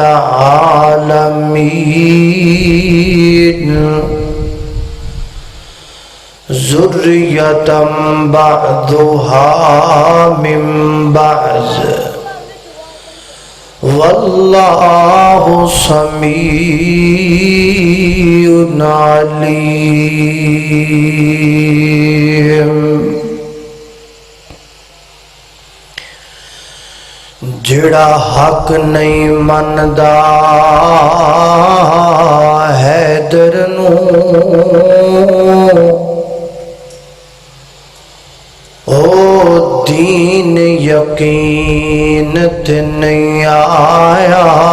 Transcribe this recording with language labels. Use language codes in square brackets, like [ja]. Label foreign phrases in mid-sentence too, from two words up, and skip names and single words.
[ar] العالمين ذرية بعضها من بعض والله سميع عليم. [pa] جڑا حق نہیں مندا حیدر نو او دین یقین تے نہیں آیا